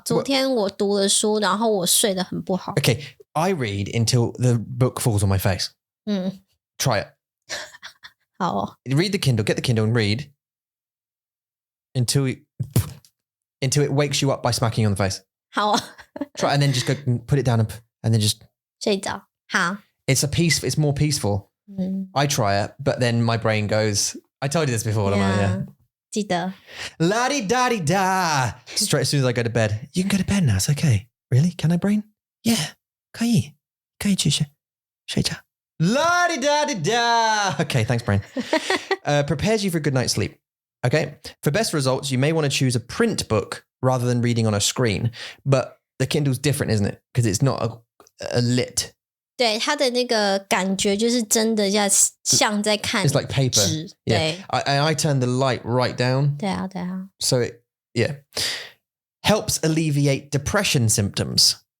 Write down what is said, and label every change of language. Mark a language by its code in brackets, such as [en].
[zh] 昨天我读了书，然后我睡得很不好。 [en] Okay, I read until the book falls on my face. Try it. [zh] 好哦。 [en] Read the Kindle, get the Kindle and read until it wakes you up by smacking you on the face. [zh] 好啊。 [en] Try and then just go and put it down and then just [zh] 睡着。好。 [en] It's more peaceful. I try it, but then my brain goes, I told you this before, yeah. [zh] 记得 [en] La-di-da-di-da. Straight as soon as I go to bed. You can go to bed now. It's okay. Really? Can I, brain? Yeah. [zh] 可以去睡觉 La-di-da-di-da. [en] Okay, thanks, brain. Prepares you for a good night's sleep. Okay. For best results, you may want to choose a print book rather than reading on a screen. But the Kindle's different, isn't it? Because it's not a lit. [zh] 对，它的那个感觉就是真的像在看 [en] It's like paper. [zh] 纸 [en] Yeah. [zh] 对 [en] I turn the light right down. [zh] 对啊 [en] So it helps alleviate depression symptoms.